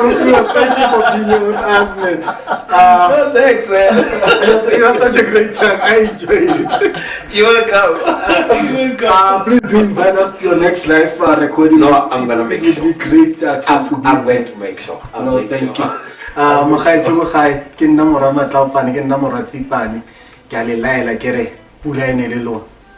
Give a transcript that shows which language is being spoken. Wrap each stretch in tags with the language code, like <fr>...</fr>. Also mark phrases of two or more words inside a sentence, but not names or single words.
<en>Rofhiwa, thank you for being here with us, man. Thanks, man. It was such a great time. I enjoyed it. You're welcome. Please do invite us to your next live recording. No, I'm gonna make sure. It will be great to I'm going to make sure. No, thank you.</en> <st>Mokhaitso mokhae ke nna mora matlaopane ke nna mora tsipane ke a le laela ke re pula ene le lona.</st>